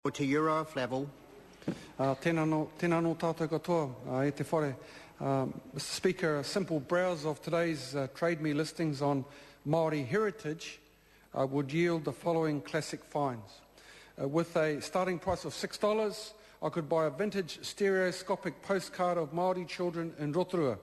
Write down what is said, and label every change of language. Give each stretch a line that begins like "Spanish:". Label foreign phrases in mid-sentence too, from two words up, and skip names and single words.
English: to euro level.
Māori: Tēnā no tātou katoa, e te whare.
English: Mr Speaker, a simple browse of today's Trade Me listings on Māori heritage would yield the following classic finds. With a starting price of $6, I could buy a vintage stereoscopic postcard of Māori children in Rotorua.